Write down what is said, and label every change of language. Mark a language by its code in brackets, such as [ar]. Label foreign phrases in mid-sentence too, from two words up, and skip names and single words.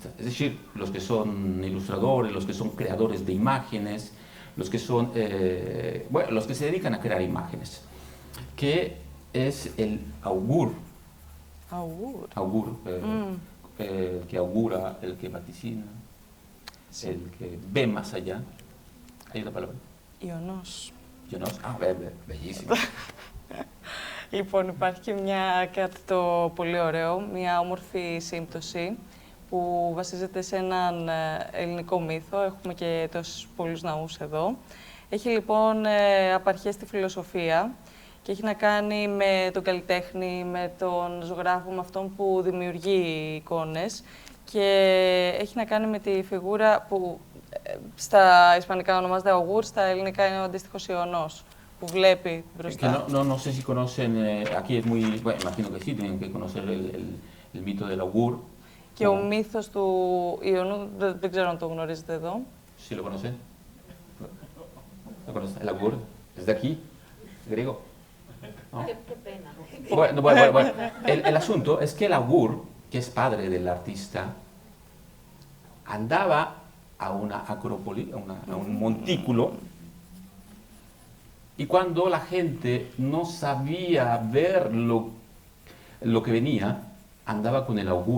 [es] Es decir, los que son ilustradores, los que son creadores de imágenes, los que son, bueno, los que se dedican a crear imágenes, que es el augur. Augur. Augur, el que augura, el que vaticina, sí. El que ve más allá. ¿Hay una palabra? [el] Ιωνός. [es] Ιωνός, bellísimo. [el] Λοιπόν, υπάρχει και κάτι το πολύ ωραίο, μια όμορφη σύμπτωση που βασίζεται σε έναν ελληνικό μύθο. Έχουμε και τόσους πολλούς ναούς εδώ. Έχει λοιπόν απαρχές στη φιλοσοφία και έχει να κάνει με τον καλλιτέχνη, με τον ζωγράφο, με αυτόν που δημιουργεί εικόνες και έχει να κάνει με τη φιγούρα που στα ισπανικά ονομάζεται Augur, στα ελληνικά είναι ο αντίστοιχος Ιωνός, που βλέπει μπροστά. [es] No sé si conocen, aquí es muy, bueno, imagino que sí, tienen que conocer el mito del Augur. [el] Και ο μύθος του Ιωνού, δεν ξέρω αν το γνωρίζετε εδώ. [es] Sí lo conocen. ¿Lo conocen? El Augur, es de aquí, griego. ¿No? Qué pena. Bueno. El asunto es que el Augur, que es padre del artista, andaba a una acrópoli, a un montículo, y cuando la gente no sabía ver lo que venía, andaba con el augur.